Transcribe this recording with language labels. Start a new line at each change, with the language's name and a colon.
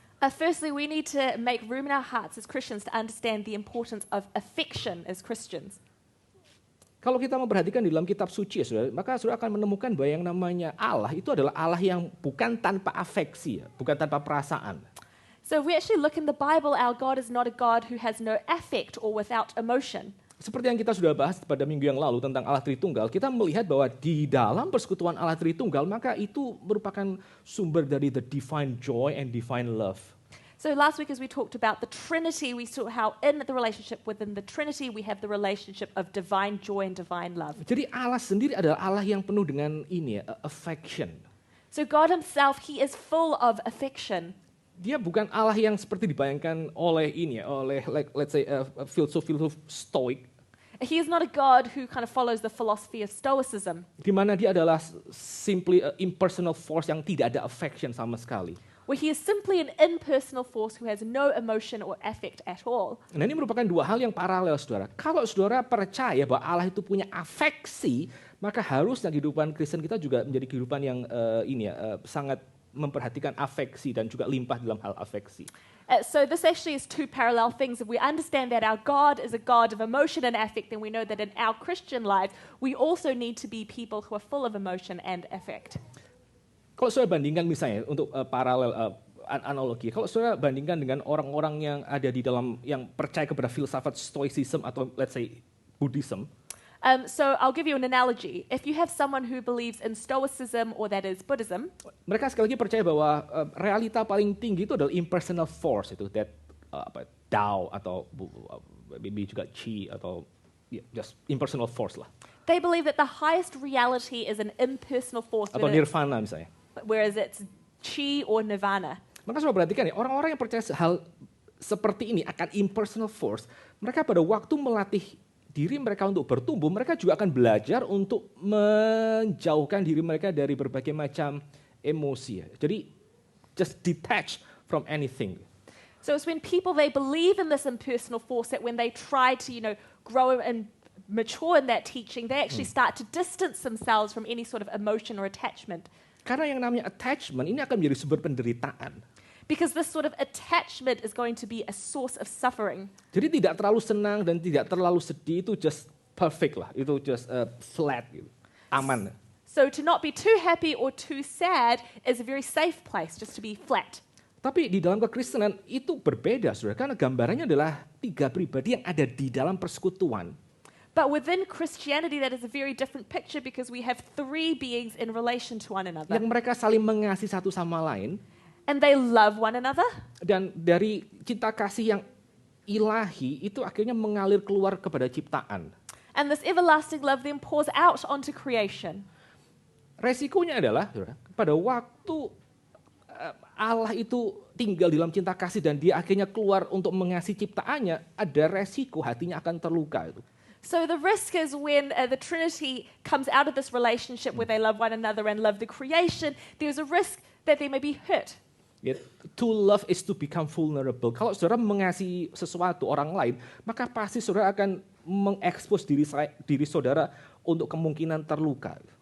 English: Firstly, we need to make room in our hearts as Christians to understand the importance of affection as Christians.
Indonesian: Kalau kita memperhatikan di dalam kitab suci, saudara, maka saudara akan menemukan bahwa yang namanya Allah itu adalah Allah yang bukan tanpa afeksi, bukan tanpa perasaan.
English: So if we actually look in the Bible, our God is not a God who has no affect or without emotion.
Indonesian: Seperti yang kita sudah bahas pada minggu yang lalu tentang Allah Tritunggal, kita melihat bahwa di dalam persekutuan Allah Tritunggal, maka itu merupakan sumber dari
English: the divine joy and divine love. So last week as we talked about the Trinity, we saw how in the relationship within the Trinity, we have the relationship of divine joy and divine love.
Indonesian: Jadi Allah sendiri adalah Allah yang penuh dengan ini ya, affection.
English: So God himself, he is full of affection.
Indonesian: Dia bukan Allah yang seperti dibayangkan oleh ini ya, oleh
English: let's say
Indonesian: filsuf Stoik.
English: He is not a God who kind of follows the philosophy of Stoicism.
Indonesian: Di mana dia adalah
English: simply impersonal force
Indonesian: yang tidak ada affection sama sekali.
English: Where he is simply an impersonal force who has no emotion or affect at all.
Indonesian: Nah, ini merupakan dua hal yang paralel, saudara. Kalau saudara percaya bahwa Allah itu punya afeksi, maka harusnya kehidupan Kristen kita juga menjadi kehidupan yang sangat memperhatikan afeksi dan juga limpah dalam hal afeksi.
English: So this actually is two parallel things. If we understand that our God is a God of emotion and affect, then we know that in our Christian lives, we also need to be people who are full of emotion and affect.
Indonesian: Kalau saudara bandingkan misalnya untuk paralel analogi, kalau saudara bandingkan dengan orang-orang yang ada di dalam yang percaya kepada filsafat Stoicism atau
English: let's say
Indonesian: Buddhism.
English: So I'll give you an analogy. If you have someone who believes in Stoicism or that is Buddhism,
Indonesian: mereka sekali lagi percaya bahwa realita paling tinggi itu adalah
English: impersonal force
Indonesian: itu,
English: that Tao
Indonesian: atau maybe juga Qi atau
English: just impersonal force
Indonesian: lah.
English: They believe that the highest reality is an impersonal force.
Indonesian: Atau nirvana misalnya.
English: Whereas it's Qi or Nirvana.
Indonesian: Maka saudara perhatikan ya, orang-orang yang percaya hal seperti ini akan
English: impersonal force,
Indonesian: mereka pada waktu melatih diri mereka untuk bertumbuh, mereka juga akan belajar untuk menjauhkan diri mereka dari berbagai macam emosi. Jadi
English: just detach from anything. So it's when people, they believe in this impersonal force that when they try to, grow and mature in that teaching, they actually start to distance themselves from any sort of emotion or attachment.
Indonesian: Karena yang namanya attachment ini akan menjadi sumber penderitaan.
English: Because this sort of attachment is going to be a source of suffering.
Indonesian: Jadi tidak terlalu senang dan tidak terlalu sedih itu
English: just perfect
Indonesian: lah, itu
English: just flat
Indonesian: gitu, aman.
English: So to not be too happy or too sad is a very safe place, just to be flat.
Indonesian: Tapi di dalam kekristenan itu berbeda, saudara, karena gambarannya adalah 3 pribadi yang ada di dalam persekutuan.
English: But within Christianity, that is a very different picture because we have 3 beings in relation to one another.
Indonesian: Yang mereka saling mengasihi satu sama lain.
English: And they love one another.
Indonesian: Dan dari cinta kasih yang ilahi itu akhirnya mengalir keluar kepada ciptaan.
English: And this everlasting love then pours out onto creation.
Indonesian: Resikonya adalah, saudara, pada waktu Allah itu tinggal di dalam cinta kasih dan dia akhirnya keluar untuk mengasihi ciptaannya, ada resiko hatinya akan terluka itu.
English: So the risk is when the Trinity comes out of this relationship where they love one another and love the creation, there's a risk that they may be hurt. To love is to become vulnerable.
Indonesian: Kalau saudara mengasihi sesuatu orang lain, maka pasti saudara akan mengekspos diri saudara untuk kemungkinan terluka.